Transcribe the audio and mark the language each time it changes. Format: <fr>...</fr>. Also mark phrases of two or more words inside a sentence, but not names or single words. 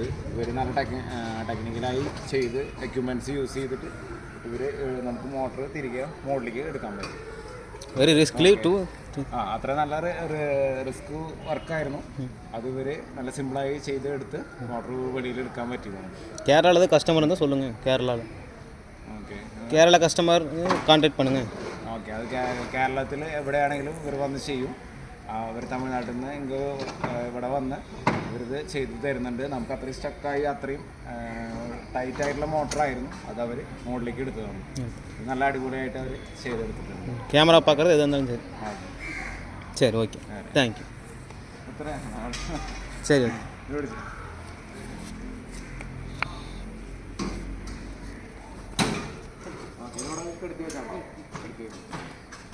<ml>ഇവർ നല്ല ടെക്നിക്കലായി ചെയ്ത് എക്യുപ്മെൻറ്റ്സ് യൂസ് ചെയ്തിട്ട് ഇവർ നമുക്ക് മോട്ടർ തിരികെ മുകളിലേക്ക് എടുക്കാൻ പറ്റും.</ml> <en>very riskly to</en> <ml>അത്ര നല്ല റിസ്ക് വർക്കായിരുന്നു. അത് ഇവർ നല്ല സിമ്പിളായി ചെയ്ത് എടുത്ത് മോട്ടർ വെളിയിൽ എടുക്കാൻ പറ്റിയതാണ്.</ml> <ta>கேரளாவில் கஸ்டமர் இருந்தால் சொல்லுங்கள். கேரளாவில்</ta> <ml>ഓക്കെ,</ml> <ta>கேரளா கஸ்டமர் கான்டாக்ட் பண்ணுங்கள்.</ta> <ml>ഓക്കെ. അത് കേരളത്തിൽ എവിടെയാണെങ്കിലും ഇവർ വന്ന് ചെയ്യും. അവർ തമിഴ്നാട്ടിൽ നിന്ന് ഇവിടെ വന്ന് ഇവരിത് ചെയ്ത് തരുന്നുണ്ട്. നമുക്ക് അത്രയും സ്റ്റക്കായി അത്രയും ടൈറ്റായിട്ടുള്ള മോട്ടറായിരുന്നു, അത് അവർ മുകളിലേക്ക് എടുത്തു തന്നു. നല്ല അടിപൊളിയായിട്ട് അവർ ചെയ്തെടുത്തിട്ടുണ്ട്.</ml> <ta>கேமரா பார்க்குறது எது இருந்தாலும் சரி. சரி ஓகே, தேங்க்யூ. சரி ஓகே.</ta> <ml>ഇതിനോട് എടുത്ത് വെച്ചാൽ</ml>